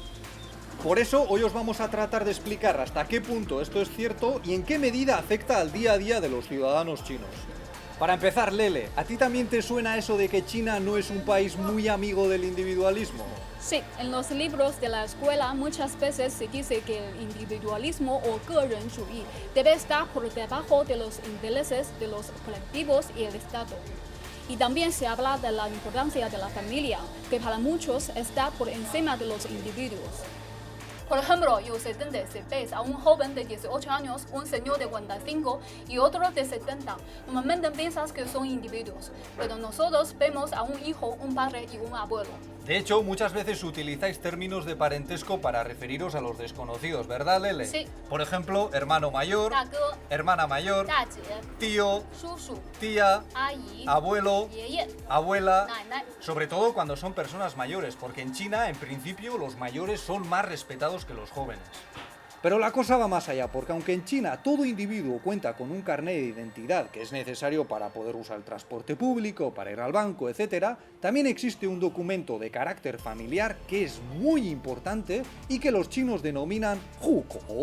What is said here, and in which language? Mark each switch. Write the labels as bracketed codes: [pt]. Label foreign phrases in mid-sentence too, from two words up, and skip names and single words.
[es] Por eso hoy os vamos a tratar de explicar hasta qué punto esto es cierto y en qué medida afecta al día a día de los ciudadanos chinos. Para empezar, Lele, ¿a ti también te suena eso de que China no es un país muy amigo del individualismo? Sí, en los libros de la escuela muchas veces se dice que el individualismo o 个人主义 debe estar por debajo de los intereses de los colectivos y el Estado. Y también se habla de la importancia de la familia, que para muchos está por encima de los individuos. Por ejemplo, usted se ve a un joven de 18 años, un señor de 45 y otro de 70. Normalmente piensas que son individuos, pero nosotros vemos a un hijo, un padre y un abuelo. De hecho, muchas veces utilizáis términos de parentesco para referiros a los desconocidos, ¿verdad, Lele? Sí. Por ejemplo, hermano mayor, [zh] 大哥、 [es] hermana mayor, [zh] 大姐、 [es] tío, [zh] 叔叔、 [es] tía, [zh] 阿姨、 [es] abuelo, [zh] 爷爷、 [es] abuela, [zh] 奶奶。 [es] sobre todo cuando son personas mayores, porque en China, en principio, los mayores son más respetados que los jóvenes. Pero la cosa va más allá, porque aunque en China todo individuo cuenta con un carnet de identidad que es necesario para poder usar el transporte público, para ir al banco, etc., también existe un documento de carácter familiar que es muy importante y que los chinos denominan hukou.